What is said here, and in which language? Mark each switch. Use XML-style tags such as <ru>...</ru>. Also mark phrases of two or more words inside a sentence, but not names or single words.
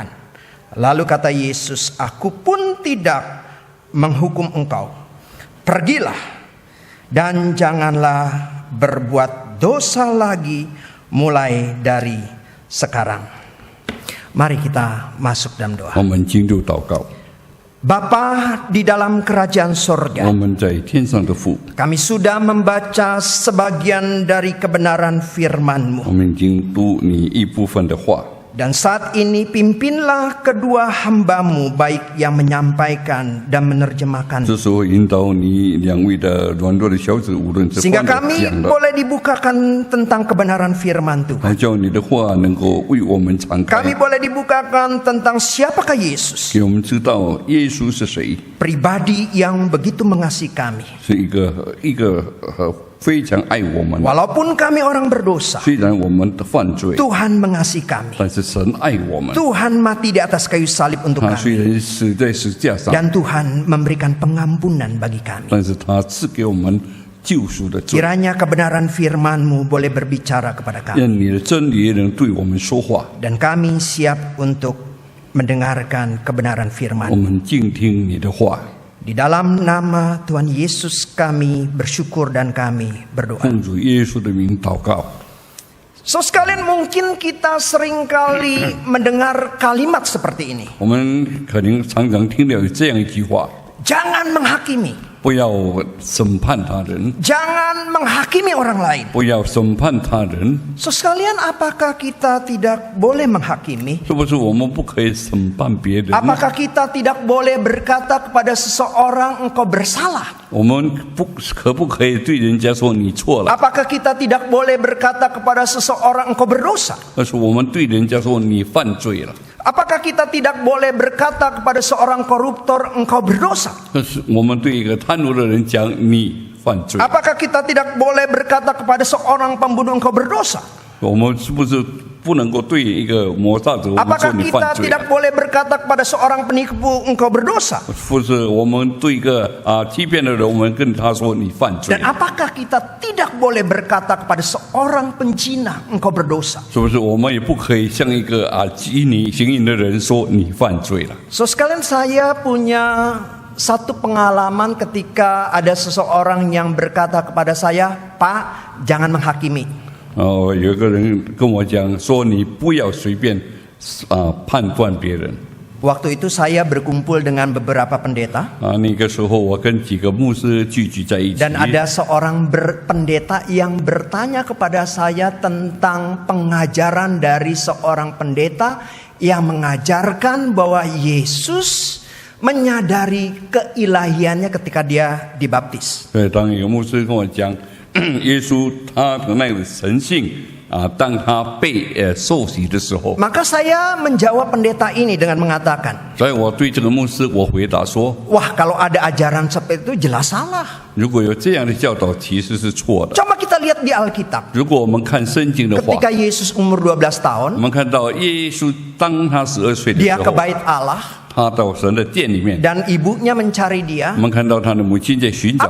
<id>Lalu kata Yesus, "Aku pun tidak menghukum engkau. Pergilah dan janganlah berbuat dosa lagi mulai dari sekarang." Mari kita masuk dalam doa.</id> <zh>我们进入祷告。</zh> <id>Bapa di dalam kerajaan</id> <zh>我</zh> <id>sorga,</id> <zh>们在天上的父，</zh> <id>kami sudah membaca sebagian dari kebenaran</id> <zh>我</zh> <id>firman-Mu.</id> <zh>们已经读你一部分的话。</zh> <id>Dan saat ini pimpinlah kedua hamba-Mu, baik yang menyampaikan dan menerjemahkan,</id> <zh>这时候引导你两位的软弱的小子，无论是</zh> <id>sehingga</id> <zh>放的</zh> <id>kami</id> <zh>讲的，</zh> <id>boleh dibukakan tentang kebenaran firman Tuhan.</id> <zh>还叫你的话能够为我们敞开，</zh> <id>Kami boleh dibukakan tentang siapakah Yesus,</id> <zh>给我们知道耶稣是谁，</zh> <id>pribadi yang begitu mengasihi kami.</id> <zh>是一个非常爱我们的。</zh> <id>Walaupun kami orang berdosa,</id> <zh>虽然我们的犯罪，</zh> <id>Tuhan mengasihi kami.</id> <zh>但是神爱我们。</zh> <id>Tuhan mati di atas kayu salib untuk</id> <zh>他虽</zh> <id>kami.</id> <zh>然死在十字架上，</zh> <id>Dan Tuhan memberikan pengampunan bagi kami.</id> <zh>但是他赐给我们救赎的罪。</zh> <id>Kiranya kebenaran firman-Mu boleh berbicara kepada kami.</id> <zh>愿你的真理能对我们说话，</zh> <id>Dan kami siap untuk mendengarkan kebenaran</id> <zh>我</zh> <id>firman.</id> <zh>们静听你的话。</zh> <id>Di dalam nama Tuhan Yesus kami bersyukur dan kami berdoa.</id> <zh>奉主耶稣的名祷告。</zh> <id>So sekalian mungkin kita seringkali mendengar kalimat seperti ini.</id> <zh>我们可能常常听到有这样一句话：</zh> <id>Jangan menghakimi.</id> <zh>不要审判他人，</zh> <id>Jangan menghakimi orang lain.</id> <zh>不要审判他人。</zh> <id>So sekalian apakah kita tidak boleh menghakimi?</id> <zh>是不是我们不可以审判别人？</zh> <id>Apakah kita tidak boleh berkata kepada seseorang engkau bersalah?</id> <zh>我们可不可以对人家说你错了？</zh> <id>Apakah kita tidak boleh berkata kepada seseorang engkau berdosa?</id> <zh>但是我们对人家说你犯罪了。</zh> <id>Apakah kita tidak boleh berkata kepada seorang koruptor engkau berdosa?</id> <zh>但是我们对一个贪污的人讲你犯罪，</zh> <id>Apakah kita tidak boleh berkata kepada seorang pembunuh engkau berdosa?</id> <zh>我们是不是不能够对一个谋杀者我们说</zh> <id>Apakah</id> <zh>你</zh> <id>kita</id> <zh>犯罪</zh> <id>tidak</id> <zh>了？</zh> <id>boleh berkata kepada seorang penipu engkau berdosa?</id> <zh>不是我们对一个欺骗的人，我们跟他说你犯罪</zh> <id>Dan，apakah kita tidak boleh berkata kepada seorang penjina engkau berdosa?</id> <zh>是不是我们也不可以向一个欺你行淫的人说你犯罪了？</zh> <id>So sekalian saya punya satu pengalaman ketika ada seseorang yang berkata kepada saya, "Pak, jangan menghakimi."</id> <zh>有一个人跟我讲说你不要随便判断别人。</zh> <id>Waktu itu saya berkumpul dengan beberapa pendeta</id> <zh>那个时候我跟几个牧师聚集在一起，</zh> <id>dan ada seorang pendeta yang bertanya kepada saya tentang pengajaran dari seorang pendeta yang mengajarkan bahwa Yesus menyadari keilahiannya ketika dia dibaptis.</id> <zh>当一个牧师跟我讲， 耶稣他的那个神性当他被受洗的时候，</zh> <id>Maka saya menjawab pendeta ini dengan mengatakan,</id> <zh>所以我对这个牧师我回答说，</zh> <id>wah kalau ada ajaran seperti itu jelas salah.</id> <zh>如果有这样的教导，其实是错的。</zh> <id>Coba kita lihat di Alkitab.</id> <zh>如果我们看圣经的话，</zh> <id>Ketika Yesus umur 12</id> <zh>我</zh> <id>tahun,</id> <zh>们看到耶稣当他12岁的</zh> <id>dia</id> <zh>时</zh> <id>ke</id> <zh>候，</zh> <id>bait Allah</id> <zh>他到神的殿里面，</zh> <id>dan ibunya mencari dia.</id> <zh>我们看到他的母亲在寻找</zh>